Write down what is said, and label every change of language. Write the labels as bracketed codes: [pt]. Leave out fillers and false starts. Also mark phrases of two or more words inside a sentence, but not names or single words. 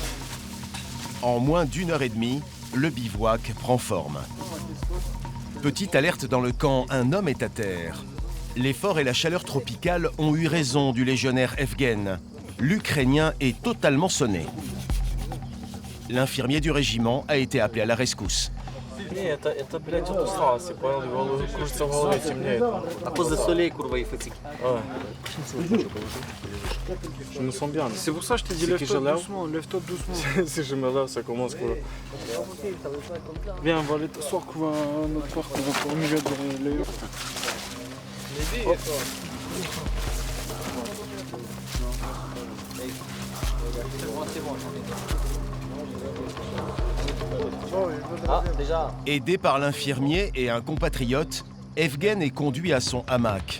[fr] En moins d'1 heure et demie, le bivouac prend forme. Petite alerte dans le camp, un homme est à terre. L'effort et la chaleur tropicale ont eu raison du légionnaire Evgen. L'Ukrainien est totalement sonné. L'infirmier du régiment a été appelé à la rescousse. [ru] Это, блядь, вот устал, [fr] c'est pas [ru] кружится в голове, темнеет. [fr] À cause de soleil, courbe, il fatigue. Je me sens bien. C'est pour ça que je t'ai dit lève-toi doucement, lève-toi doucement. Si je me lève, ça commence quoi. Viens, on va aller t'asseoir, qu'on va à notre part, qu'on va au milieu de les... Aidé par l'infirmier et un compatriote, Evgen est conduit à son hamac.